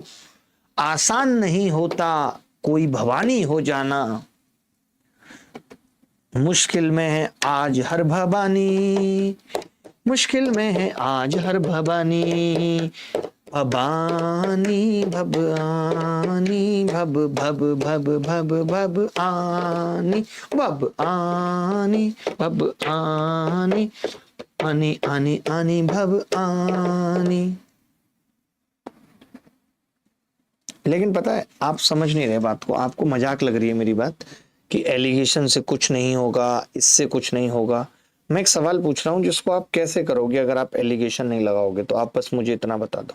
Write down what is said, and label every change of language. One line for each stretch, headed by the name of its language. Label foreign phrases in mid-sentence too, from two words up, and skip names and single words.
Hindi: आसान नहीं होता कोई भवानी हो जाना, मुश्किल में है आज हर भवानी, मुश्किल में है आज हर भवानी। भवानी भवानी भब भब भब भब भब आनी, भब आनी भब आनी, आनी आनी आनी भब आनी। लेकिन पता है आप समझ नहीं रहे बात को, आपको मजाक लग रही है मेरी बात कि एलिगेशन से कुछ नहीं होगा, इससे कुछ नहीं होगा। मैं एक सवाल पूछ रहा हूं जिसको आप कैसे करोगे अगर आप एलिगेशन नहीं लगाओगे, तो आप बस मुझे इतना बता दो।